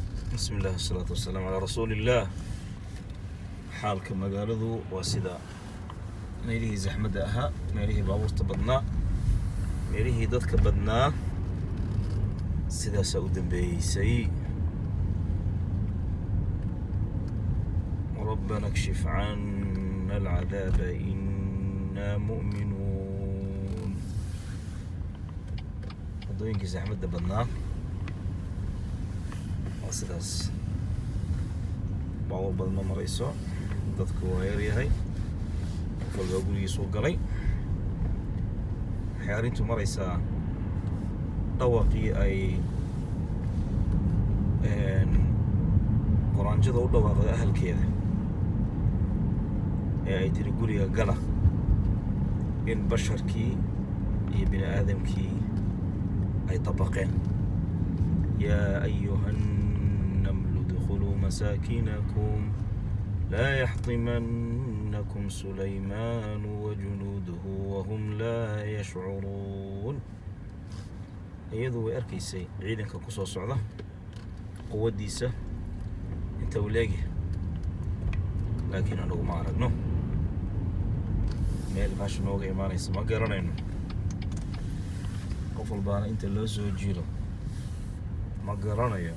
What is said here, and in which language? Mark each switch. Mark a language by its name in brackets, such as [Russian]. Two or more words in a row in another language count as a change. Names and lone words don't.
[Arabic] بسم الله والصلاة والسلام على رسول الله. [Somali] xaalka magaaladu waa sida meelihii zaxmadda ahaa, meelihii baabuurta badnaa, meelihii dadka badnaa sidaasaa u dambeeysay. [Arabic] ربنا اكشف عنا العذاب إنا مؤمنون. [Somali] waddooyinkii zaxmadda badnaa waa sidaas. baabuur badan ma marayso, dadku waa yaryahay, qof walba gurigiisuu galay. waxay arrintu maraysaa dhawaqii ay quraanjada u dhawaaqday ahalkeeda ee ay tiri guriga gala, in basharkii iyo bini aadamkii ay dabaqeen. yaa ayuha [Arabic] النمل ادخلوا مساكنكم لا يحطمنكم سليمان وجنوده وهم لا يشعرون. [Somali] iyadu way arkaysay ciidanka ku soo socda, quwaddiisa inta uu leegyahay, laakiin anagu ma aragno. meel meesha nooga imaanaysa ma garanayno. qof walbaana inta loo soo jiro ma garanayo.